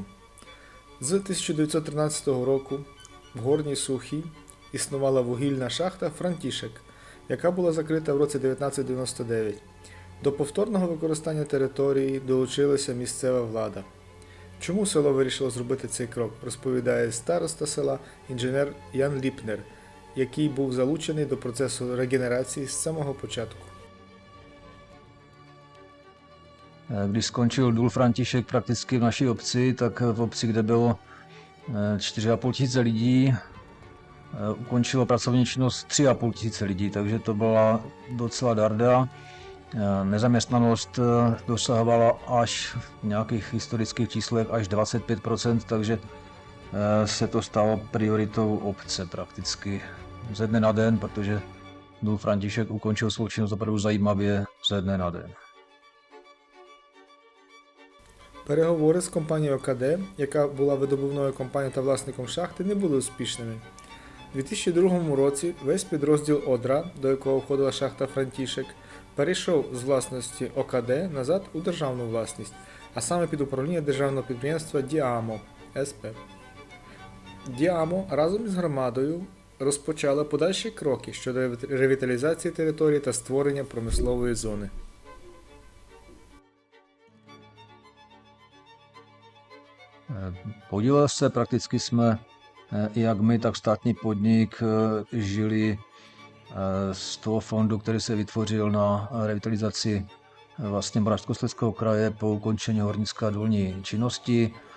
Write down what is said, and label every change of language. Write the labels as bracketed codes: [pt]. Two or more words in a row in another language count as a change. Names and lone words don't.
[uk] З 1913 року в Горній Сухій існувала вугільна шахта «Франтішек», яка була закрита в році 1999. До повторного використання території долучилася місцева влада. Чому село вирішило зробити цей крок, розповідає староста села інженер Ян Ліпнер, який був залучений до процесу регенерації з самого початку. [cs] Když skončil důl František prakticky v naší obci, tak v obci, kde bylo 4,5 tisíce lidí, ukončilo pracovní činnost 3,5 tisíce lidí, takže to byla docela darda. Nezaměstnanost dosahovala až v nějakých historických číslech až 25%, takže se to stalo prioritou obce prakticky ze dne na den, protože důl František ukončil svou činnost opravdu zajímavě ze dne na den. [uk] Переговори з компанією ОКД, яка була видобувною компанією та власником шахти, не були успішними. У 2002 році весь підрозділ Одра, до якого входила шахта Франтішек, перейшов з власності ОКД назад у державну власність, а саме під управління державного підприємства Діамо СП. Діамо разом із громадою розпочала подальші кроки щодо ревіталізації території та створення промислової зони. [cs] Podíleli se, prakticky jsme, jak my, tak státní podnik, žili z toho fondu, který se vytvořil na revitalizaci vlastně Moravskoslezského kraje po ukončení hornické a důlní činnosti.